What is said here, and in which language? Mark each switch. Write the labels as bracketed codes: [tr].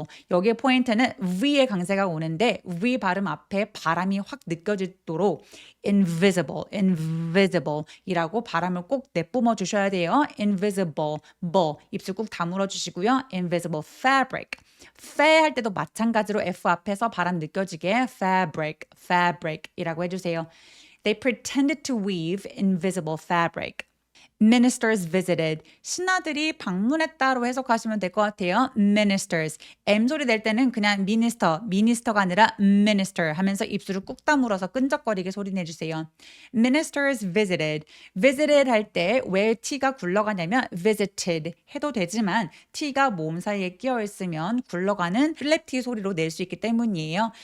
[ko] 여기에 포인트는 V의 강세가 오는데 V 발음 앞에 바람이 확 느껴지도록 invisible 이라고 바람을 꼭 내뿜어 주셔야 돼요. invisible, 입술 꾹 다물어 주시고요. [en] invisible fabric. [ko] 할 때도 마찬가지로 F 앞에서 바람 느껴지게 fabric 이라고 해주세요. [en] They pretended to weave invisible fabric. Ministers visited. [ko] 신하들이 방문했다로 해석하시면 될 것 같아요. [en] Ministers. [ko] M 소리 낼 때는 그냥 minister가 아니라 minister 하면서 입술을 꾹 다물어서 끈적거리게 소리 내주세요. [en] Ministers visited. [ko] visited 할 때 왜 T가 굴러가냐면 visited 해도 되지만 T가 모음 사이에 끼어 있으면 굴러가는 플랩 T 소리로 낼 수 있기 때문이에요.